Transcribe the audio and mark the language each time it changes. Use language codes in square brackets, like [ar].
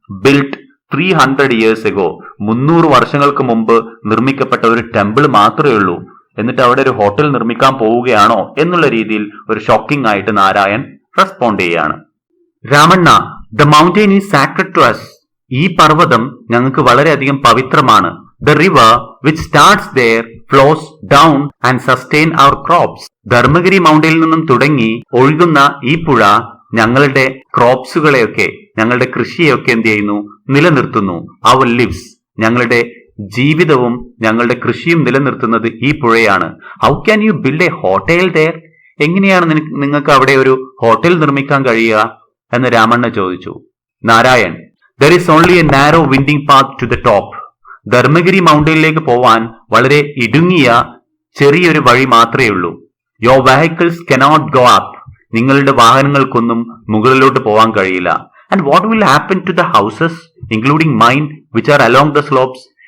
[ml] Built [en] 300 years ago, [ml] 300 വർഷങ്ങൾക്ക് മുമ്പ് നിർമ്മിക്കപ്പെട്ട ഒരു ടെമ്പിൾ മാത്രമേ ഉള്ളൂ. എന്നിട്ട് അവിടെ ഒരു ഹോട്ടൽ നിർമ്മിക്കാൻ പോവുകയാണോ എന്നുള്ള രീതിയിൽ ഒരു ഷോക്കിംഗ് ആയിട്ട് നാരായൺ റെസ്പോണ്ട് ചെയ്യാണ്. [en] Ramanna, the mountain is sacred to us. [ml] ഈ പർവ്വതം ഞങ്ങൾക്ക് വളരെയധികം പവിത്രമാണ്. [en] The river which starts there flows down and sustain our crops. [ml] Dharmagiri മൗണ്ടെയിൽ നിന്നും തുടങ്ങി ഒഴുകുന്ന ഈ പുഴ ഞങ്ങളുടെ ക്രോപ്സുകളെയൊക്കെ, ഞങ്ങളുടെ കൃഷിയെയൊക്കെ എന്ത് ചെയ്യുന്നു, നിലനിർത്തുന്നു. [en] Our lives, [ml] ഞങ്ങളുടെ ജീവിതവും ഞങ്ങളുടെ കൃഷിയും നിലനിർത്തുന്നത് ഈ പുഴയാണ്. [en] How can you build a hotel there? [ml] എങ്ങനെയാണ് നിങ്ങൾക്ക് അവിടെ ഒരു ഹോട്ടൽ നിർമ്മിക്കാൻ കഴിയുക എന്ന് രാമണ്ണ ചോദിച്ചു. [en] Narayan, there is only a narrow winding path to the top. [ml] Dharmagiri മൗണ്ടെയിനിലേക്ക് പോവാൻ വളരെ ഇടുങ്ങിയ ചെറിയൊരു വഴി മാത്രമേ ഉള്ളൂ. [en] Your vehicles cannot go up. [ml] നിങ്ങളുടെ വാഹനങ്ങൾക്കൊന്നും മുകളിലോട്ട് പോവാൻ കഴിയില്ല. [en] And what will happen to the houses including mine which are along the slopes?